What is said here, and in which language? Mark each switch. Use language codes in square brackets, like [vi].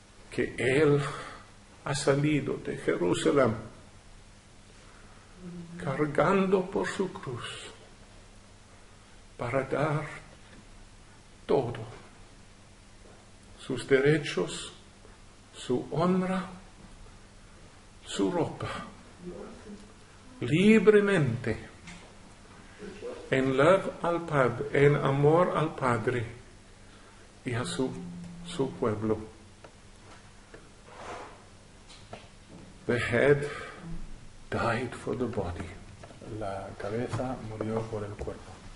[es] que Él ha salido de Jerusalén cargando por su cruz para dar todo, sus derechos, su honra, su ropa, libremente, en love al Padre, en amor al Padre y a su pueblo. [en] The head died for the body. [es] La cabeza murió por el cuerpo.